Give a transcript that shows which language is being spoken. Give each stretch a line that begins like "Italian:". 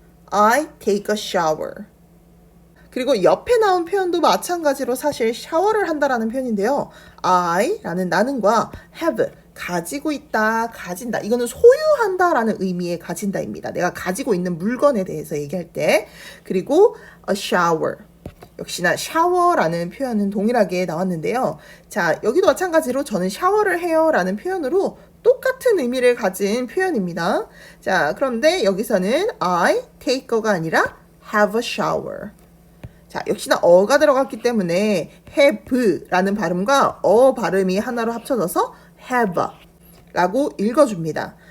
English: I take a shower.
Korean: 그리고 옆에 나온 표현도 마찬가지로 사실 샤워를 한다라는 표현인데요. I라는 나는과 have 가지고 있다, 가진다. 이거는 소유한다라는 의미의 가진다입니다. 내가 가지고 있는 물건에 대해서 얘기할 때. 그리고
English: a shower.
Korean: 역시나 샤워라는 표현은 동일하게 나왔는데요. 자, 여기도 마찬가지로 저는 샤워를 해요 라는 표현으로 똑같은 의미를 가진 표현입니다. 자, 그런데 여기서는 I take가 아니라
English: have a shower.
Korean: 자, 역시나 어가 들어갔기 때문에 have라는 발음과 어 발음이 하나로 합쳐져서 have 라고 읽어줍니다.